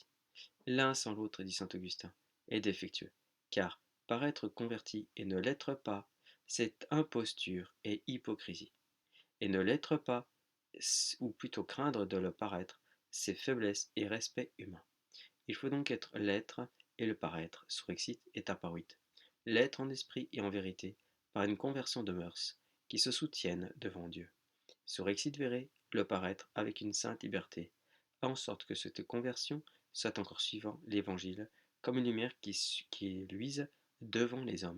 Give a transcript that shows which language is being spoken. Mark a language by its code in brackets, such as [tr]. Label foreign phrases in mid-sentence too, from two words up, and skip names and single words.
[fr] L'un sans l'autre, dit saint Augustin, est défectueux, car paraître converti et ne l'être pas, c'est imposture et hypocrisie. Et ne l'être pas, ou plutôt craindre de le paraître, c'est faiblesse et respect humain. Il faut donc être l'être et le paraître, [la] surexit et apparuit. [fr] L'être en esprit et en vérité, par une conversion de mœurs, qui se soutiennent devant Dieu. [la] Surexit vere, [fr] le paraître avec une sainte liberté, en sorte que cette conversion soit encore suivant l'évangile, comme une lumière qui luise devant les hommes.